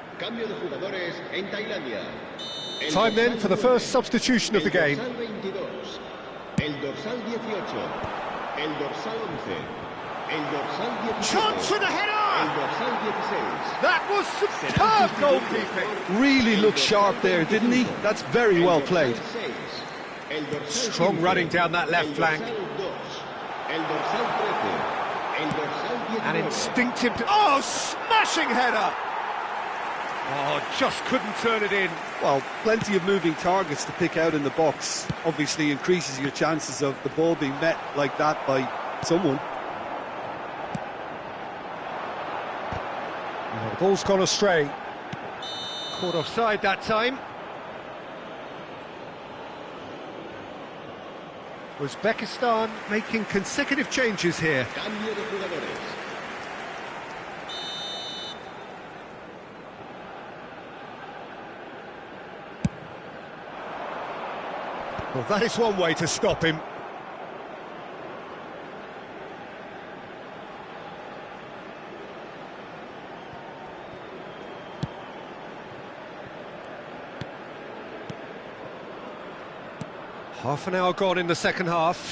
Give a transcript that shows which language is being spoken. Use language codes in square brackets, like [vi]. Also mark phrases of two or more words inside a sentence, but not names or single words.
[es] Cambio de jugadores en Tailandia. [en] Time then for the first substitution of the game. [es] El dorsal 22, el dorsal 18, el dorsal 11, el dorsal 17. [en] Chance for the [es] El [en] header! [es] dorsal 16. [en] That was superb goalkeeping. Really looked sharp there, didn't he? That's very well played. [es] El dorsal [en] Strong [es] 15, [en] running down that left [es] el [en] flank. [es] dorsal 2, el dorsal 13, el dorsal 19. [en] An instinctive... Oh, smashing header! Oh, just couldn't turn it in. Well, plenty of moving targets to pick out in the box. Obviously increases your chances of the ball being met like that by someone. Oh, the ball's gone astray. Caught offside that time. Uzbekistan making consecutive changes here. [es] Cambio de jugadores. [en] Well, that is one way to stop him. Half an hour gone in the second half.